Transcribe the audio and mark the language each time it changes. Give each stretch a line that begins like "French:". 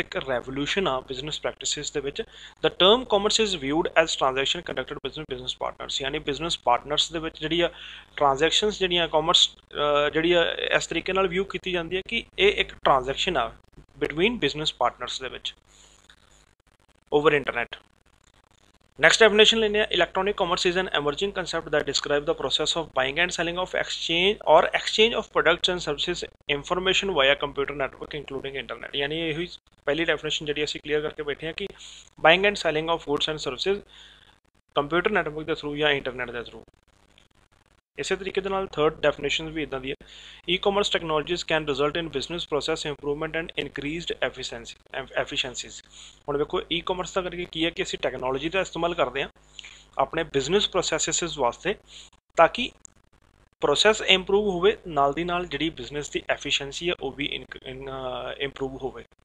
Punjabi: ਇੱਕ ਰੈਵੋਲੂਸ਼ਨ ਆ business practices ਦੇ ਵਿੱਚ।
English: the term commerce is viewed as transaction conducted business partners,
Punjabi: ਯਾਨੀ ਬਿਜ਼ਨਸ ਪਾਰਟਨਰਸ ਦੇ ਵਿੱਚ ਜਿਹੜੀ ਆ ਟ੍ਰਾਂਜੈਕਸ਼ਨਸ ਜਿਹੜੀਆਂ ਕਾਮਰਸ ਜਿਹੜੀ ਆ ਇਸ ਤਰੀਕੇ ਨਾਲ ਵਿਊ ਕੀਤੀ ਜਾਂਦੀ ਹੈ ਕਿ ਇਹ ਇੱਕ ਟ੍ਰਾਂਜੈਕਸ਼ਨ ਆ ਬਿਟਵੀਨ ਬਿਜ਼ਨਸ ਪਾਰਟਨਰਸ ਦੇ ਵਿੱਚ ਓਵਰ ਇੰਟਰਨੈਟ।
English: Next definition
Hindi: लेने हैं,
English: electronic commerce is an emerging concept that describes the process of buying and selling of exchange of products and services information via computer network including internet।
Hindi: यानी यही पहली
Punjabi: definition ਜਿਹੜੀ ਅਸੀਂ clear ਕਰਕੇ ਬੈਠੇ ਹਾਂ ਕਿ
English: buying and selling of goods and services computer network
Punjabi: ਦੇ through ਜਾਂ internet ਦੇ through। ਇਸੇ ਤਰੀਕੇ ਦੇ ਨਾਲ ਥਰਡ ਡੈਫੀਨੇਸ਼ਨ ਵੀ ਇਦਾਂ ਦੀ ਹੈ,
English: E-commerce technologies can result in business process improvement and increased efficiencies.
Punjabi: ਹੁਣ ਵੇਖੋ, ਈ-ਕਾਮਰਸ ਦਾ ਕਰਕੇ ਕੀ ਹੈ ਕਿ ਅਸੀਂ ਟੈਕਨੋਲੋਜੀ ਦਾ ਇਸਤੇਮਾਲ ਕਰਦੇ ਹਾਂ ਆਪਣੇ ਬਿਜ਼ਨਸ ਪ੍ਰੋਸੈਸਿਸ ਵਾਸਤੇ, ਤਾਂ ਕਿ ਪ੍ਰੋਸੈਸ ਇੰਪਰੂਵ ਹੋਵੇ, ਨਾਲ ਦੀ ਨਾਲ ਜਿਹੜੀ ਬਿਜ਼ਨਸ ਦੀ ਐਫੀਸ਼ੀਐਂਸੀ ਹੈ ਉਹ ਵੀ ਇੰਪਰੂਵ ਹੋਵੇ।